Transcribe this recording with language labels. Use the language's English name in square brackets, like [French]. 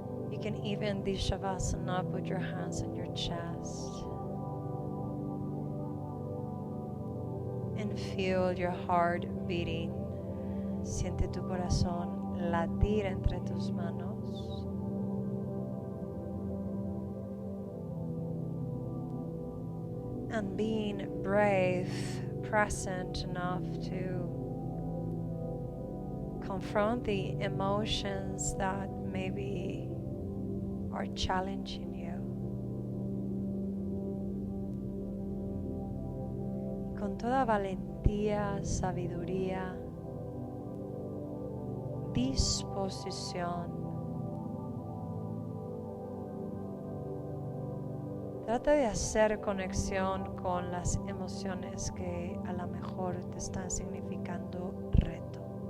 [English] You can even do Shavasana, put your hands on your chest and feel your heart beating. [Spanish] Siente tu corazón latir entre tus manos. [English] And being brave, present enough to confront the emotions that maybe are challenging you. [Spanish] Con toda valentía, sabiduría, disposición, trata de hacer conexión con las emociones que a lo mejor te están significando reto.